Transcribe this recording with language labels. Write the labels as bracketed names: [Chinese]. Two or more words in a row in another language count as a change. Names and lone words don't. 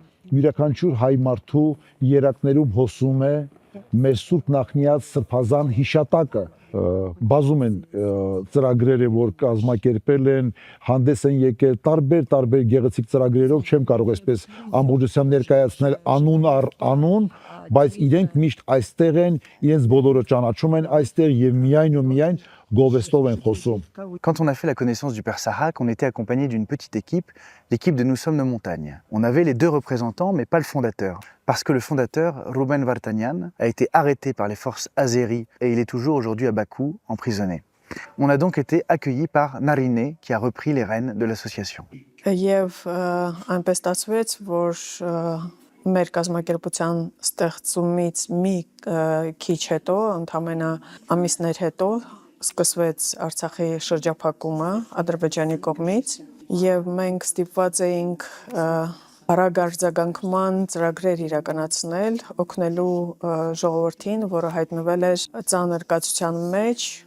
[Armenian] յուրաքանչյուր հայ մարդու երակներում հոսում է մեր սուրբ նախնիած սրբազան հիշատակը, բազում են ծրագրերը, որ կազմակերպել են, հանդես են եկել տարբեր գեղեցիկ ծրագրերով, չեմ կարող այսպես ամբողջությամբ ներկայացնել անուն առ անուն, բայց իրենք միշտ այստեղ են, իրենց բոլորը ճանաչում են այստեղ եւ միայն ու միայն գովեստով են խոսում։ [French] Quand on a fait la connaissance du père Sahak, on était accompagné d'une petite équipe, l'équipe de Nous sommes nos montagnes. On avait les deux représentants, mais pas le fondateur. Parce que le fondateur, Ruben Vartanian, a été arrêté par les forces azéries et il est toujours aujourd'hui à Bakou, emprisonné. On a donc été accueillis par Narine, qui a repris les rênes de l'association. [Armenian] Եվ այնպես ստացվեց, որ մեր կազմակերպության ստեղծումից մի քիչ հետո, ընդամենը ամիսներ հետո, սկսվեց Արցախի շրջափակումը Ադրբեջանի կողմից եւ մենք ստիպված էինք արագ արձագանքման ծրագրեր իրականացնել, օգնելու ժողովրդին, որը հայտնվել էր ծանր կացության մեջ,